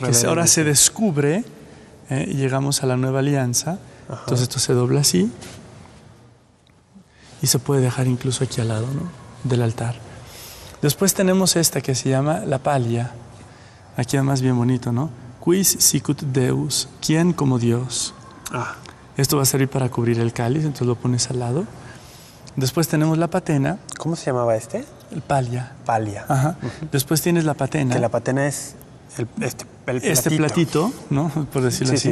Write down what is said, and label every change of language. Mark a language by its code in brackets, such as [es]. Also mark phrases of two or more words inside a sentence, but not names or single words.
[es] Que ahora se descubre y llegamos a la nueva alianza. Ajá. Entonces esto se dobla así y se puede dejar incluso aquí al lado, ¿no? Del altar. Después tenemos esta que se llama la palia. Aquí además bien bonito, ¿no? [la] Quis sicut Deus, [es] ¿quién como Dios? Ah. Esto va a servir para cubrir el cáliz, entonces lo pones al lado. Después tenemos la patena. ¿Cómo se llamaba este? El palia. Palia. Ajá. Uh-huh. Después tienes la patena. Que la patena es este platito, ¿no? Por decirlo así. Sí.